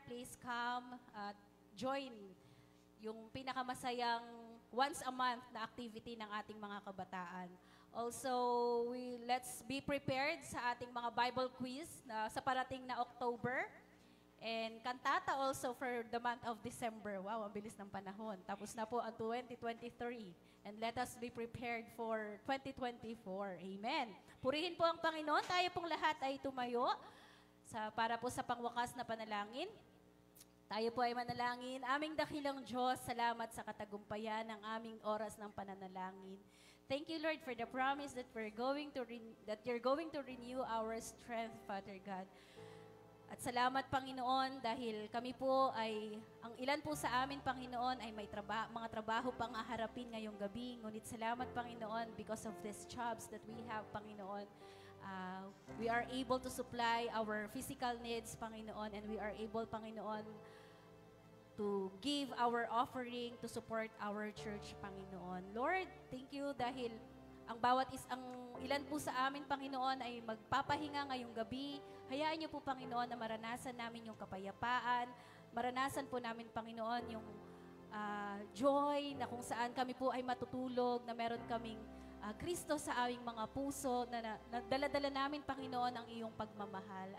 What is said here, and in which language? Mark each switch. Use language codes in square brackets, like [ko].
[en] Please come, join [tl] yung pinakamasayang once a month na activity ng ating mga kabataan. [en] Also, let's be prepared [tl] sa ating mga Bible quiz sa parating na October. [en] And kantata also for the month of December. [tl] Wow, ang bilis ng panahon. Tapos na po ang 2023. [en] And let us be prepared for 2024. Amen. [tl] Purihin po ang Panginoon. Tayo pong lahat ay tumayo para po sa pangwakas na panalangin. Tayo po ay manalangin. Aming dakilang Diyos, salamat sa katagumpayan ng aming oras ng pananalangin. [en] Thank you, Lord, for the promise that that you're going to renew our strength, Father God. [tl] At salamat, Panginoon, dahil kami po ay, ang ilan po sa amin, Panginoon, ay may mga trabaho pang haharapin ngayong gabi. Ngunit salamat, [en] Panginoon, because of these jobs that we have, Panginoon. We are able to supply our physical needs, Panginoon, and we are able, Panginoon, to give our offering to support our church, Panginoon. Lord, thank you [tl] dahil ang ilan po sa amin, Panginoon, ay magpapahinga ngayong gabi. Hayaan niyo po, Panginoon, na maranasan namin yung kapayapaan. Maranasan po namin, Panginoon, yung joy na kung saan kami po ay matutulog, na meron kaming Kristo sa aming mga puso, na dala-dala namin, Panginoon, ang iyong pagmamahal.